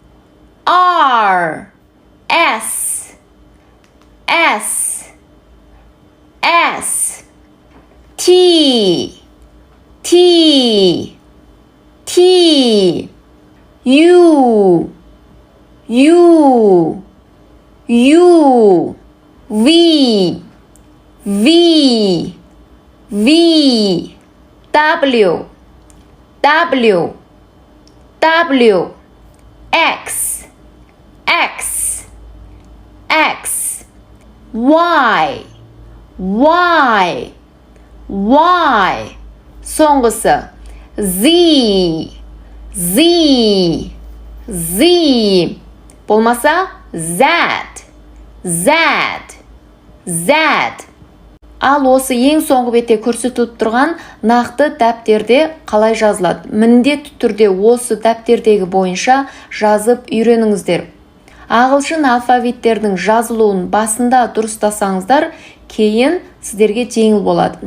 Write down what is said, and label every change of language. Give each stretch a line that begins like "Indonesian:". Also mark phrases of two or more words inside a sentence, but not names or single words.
English: R, S, S, S, T, T, T, U, U, U, V, V, V, W, W, W, X, X, X, Y, Y, Y.
Kazakh: Соңғысы Z, Z, Z. Болмаса Z, Z, Z. Ал осы ең соңғы бетте көрсетіліп тұрған нақты дәптерде қалай жазылады? Міндетті түрде осы дәптердегі бойынша жазып үйреніңіздер. Ағылшын алфавиттердің жазылуын басында дұрыстасаңыздар, кейін сіздерге жеңіл болады.